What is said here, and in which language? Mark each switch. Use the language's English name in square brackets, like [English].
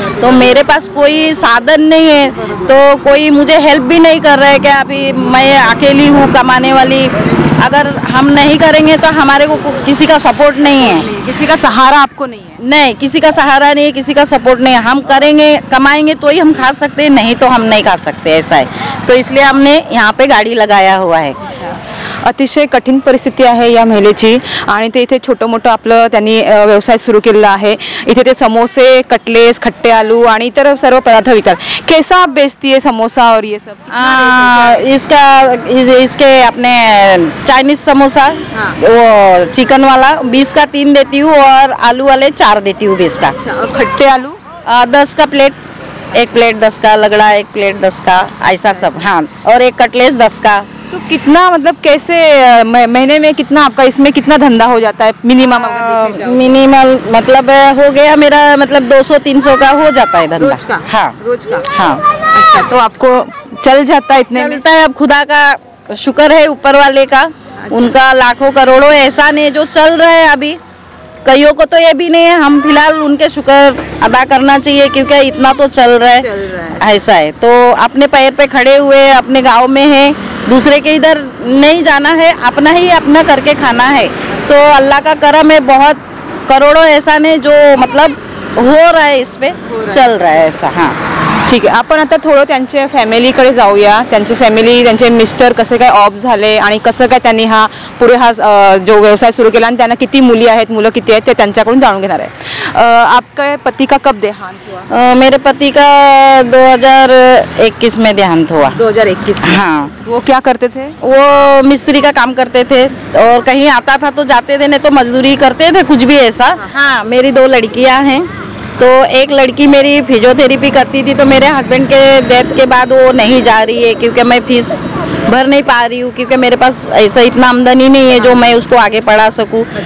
[Hindi] तो मेरे पास कोई साधन नहीं है, तो कोई मुझे हेल्प भी नहीं कर रहा है कि अभी मैं अकेली हूँ कमाने वाली। अगर हम नहीं करेंगे तो हमारे को किसी का सपोर्ट नहीं है, किसी का सहारा आपको नहीं है? नहीं, किसी का सहारा नहीं है, किसी का सपोर्ट नहीं है। हम करेंगे कमाएंगे तो ही हम खा सकते हैं, नहीं तो हम नहीं खा सकते, ऐसा है। तो इसलिए हमने यहाँ पे गाडी लगाया हुआ है। [Marathi] अतिशय कठीण परिस्थिती आहे या महिलेची आणि ते इथे छोटं मोठं आपलं त्यांनी व्यवसाय सुरू केलेला आहे। इथे ते समोसे, कटलेस, खट्टे आलू आणि इतर सर्व पदार्थ विकतात। [Hindi] कैसा आप बेचती है समोसा और ये सब? इसके अपने चाइनीज समोसा वो चिकन वाला 20 का 3 देती हूँ और आलू वाले 4 देती हूँ 20 का। और खट्टे आलू 10 का प्लेट, 1 प्लेट 10 का, लगड़ा 1 प्लेट 10 का, ऐसा सब। हाँ, और 1 कटलेस 10 का। तो कितना मतलब कैसे महीने में कितना आपका इसमें कितना धंधा हो जाता है मिनिमम? मिनिमल मतलब हो गया मेरा मतलब 200-300 का हो जाता है धंधा। रोज का? हाँ, रोज का। हाँ। अच्छा, तो आपको चल जाता है इतने में? चलता है, अब खुदा का शुक्र है ऊपर वाले का, उनका लाखों करोड़ों एहसान है जो चल रहा है। अभी कईयों को तो ये भी नहीं है, हम फिलहाल उनके शुक्र अदा करना चाहिए क्योंकि इतना तो चल रहा है, ऐसा है। तो अपने पैर पे खड़े हुए अपने गांव में है, दूसरे के इधर नहीं जाना है, अपना ही अपना करके खाना है। तो अल्लाह का करम है, बहुत करोड़ों एहसान है जो मतलब हो रहा है, इस पे चल रहा है ऐसा। हाँ, [Marathi] ठीक आहे, आपण आता थोडं त्यांच्या फॅमिलीकडे जाऊया. त्यांची फॅमिली, त्यांचे मिस्टर कसे काय ऑफ झाले आणि कसं काय त्यांनी हा पुढे हा जो व्यवसाय सुरू केला आणि त्यांना किती मुली आहेत, मुलं किती आहेत, ते त्यांच्याकडून जाणून घेणार आहे. [Hindi] आपका पति का कब देहांत हुआ? मेरे पति का 2021 में देहांत हुआ. 2021. हाँ. वो क्या करते थे? वो मिस्त्री का काम करते थे और कहीं आता था तो जाते थे, नहीं तो मजदूरी करते थे, कुछ भी ऐसा. हाँ, मेरी 2 लड़कियां हैं. तो एक लड़की मेरी फिजियोथेरेपी करती थी, तो मेरे हस्बैंड के डेथ के बाद वो नहीं जा रही है क्योंकि मैं फीस भर नहीं पा रही हूँ, क्योंकि मेरे पास ऐसा इतना आमदनी नहीं है जो मैं उसको आगे पढ़ा सकूँ.